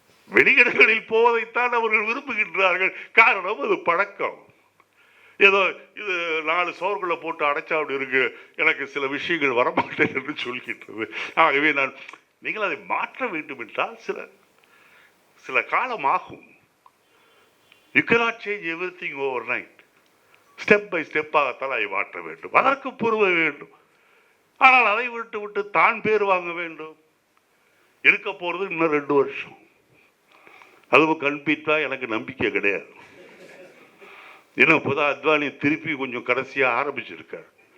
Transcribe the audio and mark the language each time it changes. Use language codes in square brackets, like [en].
[ta] வெளியிடங்களில் போவதைத்தான் அவர்கள் விரும்புகின்றார்கள். காரணம் அது பழக்கம். ஏதோ இது 4 சோர்களை போட்டு அடைச்சா அப்படி இருக்கு, எனக்கு சில விஷயங்கள் வரமாட்டேன் என்று சொல்கின்றது. ஆகவே நீங்கள் அதை மாற்ற வேண்டும் என்றால் சில காலம் ஆகும். [en] You cannot change everything overnight. [ta] Step by ஸ்டெப்பாகத்தான் அதை மாற்ற வேண்டும். அதற்கு பொறுமை வேண்டும். ஆனால் அதை விட்டு தான் பேர் வாங்க வேண்டும். இருக்க போகிறது இன்னும் 2 வருஷம். அதுவும் கண்பித்தா எனக்கு நம்பிக்கை கிடையாது. ஏன்னா இப்போதான் அத்வானி திருப்பி கொஞ்சம் கடைசியாக ஆரம்பிச்சிருக்கார்.